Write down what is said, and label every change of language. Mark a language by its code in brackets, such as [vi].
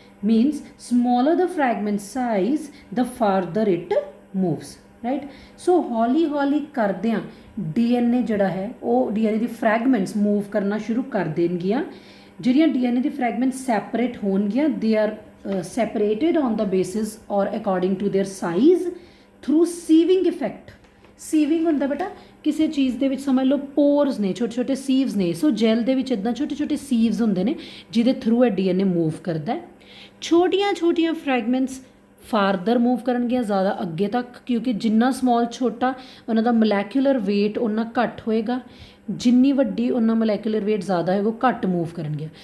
[en] Means smaller the fragment size the farther it moves, right. [pa] ਸੋ ਹੌਲੀ ਹੌਲੀ ਕਰਦਿਆਂ DNA ਜਿਹੜਾ ਹੈ ਉਹ DNA ਦੀ ਫਰੈਗਮੈਂਟਸ ਮੂਵ ਕਰਨਾ ਸ਼ੁਰੂ ਕਰ ਦੇਣਗੀਆਂ। ਜਿਹੜੀਆਂ DNA ਦੀ ਫਰੈਗਮੈਂਟਸ ਸੈਪਰੇਟ ਹੋਣਗੀਆਂ, [en] They are separated on the basis or according to their size through sieving effect. [pa] ਸੀਵਿੰਗ ਹੁੰਦਾ ਬੇਟਾ ਕਿਸੇ ਚੀਜ਼ ਦੇ ਵਿੱਚ ਸਮਝ ਲਓ ਪੋਰਸ ਨੇ, ਛੋਟੇ ਛੋਟੇ ਸੀਵਸ ਨੇ। ਸੋ ਜੈਲ ਦੇ ਵਿੱਚ ਇੱਦਾਂ ਛੋਟੇ ਛੋਟੇ ਸੀਵਸ ਹੁੰਦੇ ਨੇ ਜਿਹਦੇ ਥਰੂ ਇਹ DNA ਮੂਵ ਕਰਦਾ ਹੈ। ਛੋਟੀਆਂ ਛੋਟੀਆਂ ਫਰੈਗਮੈਂਟਸ ਫਾਰਦਰ ਮੂਵ ਕਰਨਗੀਆਂ ਜ਼ਿਆਦਾ ਅੱਗੇ ਤੱਕ, ਕਿਉਂਕਿ ਜਿੰਨਾ ਸਮੌਲ ਛੋਟਾ ਉਹਨਾਂ ਦਾ ਮੋਲੈਕੂਲਰ weight ਉਨਾ ਘੱਟ ਹੋਏਗਾ, ਜਿੰਨੀ ਵੱਡੀ ਉਹਨਾਂ ਮੋਲੈਕੂਲਰ weight ਜ਼ਿਆਦਾ ਹੋਏਗਾ ਉਹ ਘੱਟ ਮੂਵ ਕਰਨਗੀਆਂ।